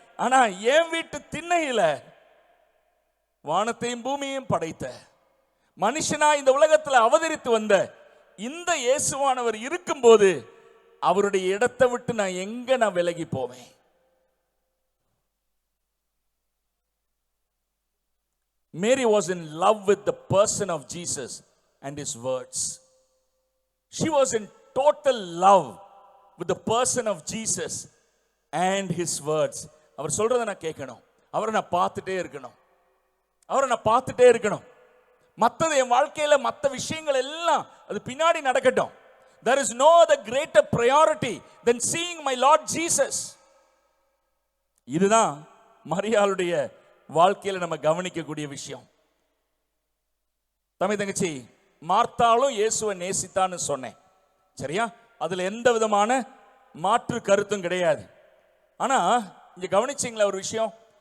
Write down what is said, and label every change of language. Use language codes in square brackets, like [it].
[ta] ஆனா என் வீட்டு திண்ணையில வானத்தையும் பூமியையும் படைத்த மனுஷனா இந்த உலகத்தில் அவதரித்து வந்த இந்த இயேசுவானவர் இருக்கும்போது அவருடைய இடத்தை விட்டு நான் விலகி போவேன்? [en] Mary was in love with the person of Jesus and his words. She was in total love with the person of Jesus and his words. [ta] அவர் சொல்றதை நான் கேட்கணும், அவரை நான் பார்த்துட்டே இருக்கணும், அவரை நான் பார்த்துட்டே இருக்கணும். மற்றது என் வாழ்க்கையில மற்ற விஷயங்கள் எல்லாம் அது பின்னாடி நடக்கட்டும். [en] There is no other greater priority than seeing my Lord Jesus. [ta] இதுதான் மரியாளுடைய வாழ்க்கையில நம்ம கவனிக்கக்கூடிய விஷயம். தம்பி தங்கச்சி, மார்த்தாலும் இயேசுவை நேசித்தான்னு சொன்னேன், சரியா? அதுல எந்த விதமான மாற்று கருத்தும் கிடையாது. ஆனா இங்க கவனிச்சீங்களா ஒரு விஷயம்?